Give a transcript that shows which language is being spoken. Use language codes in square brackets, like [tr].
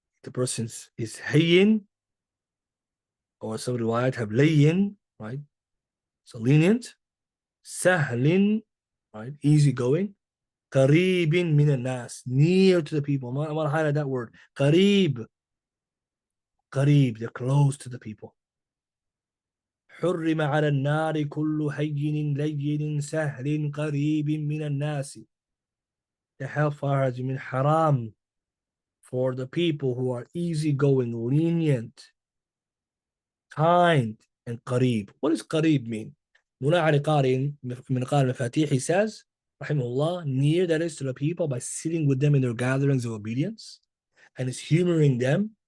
[en] The person is hayyin, or some riwayat have layyin, right? So lenient, sahlin, right? Easygoing, qareebin min nas, near to the people. I want to highlight that word. Qareeb, they're close to the people. [ar] حرم على النار كل هين لين سهل قريب من الناس. [en] The hellfire has been haram for the people who are easygoing, lenient, kind, and qareeb. What does qareeb mean? Mullah Ali Qari [ar] من قال المفاتيح, [en] he says, rahimahullah, near, that is to the people by sitting with them in their gatherings of obedience and is humoring them.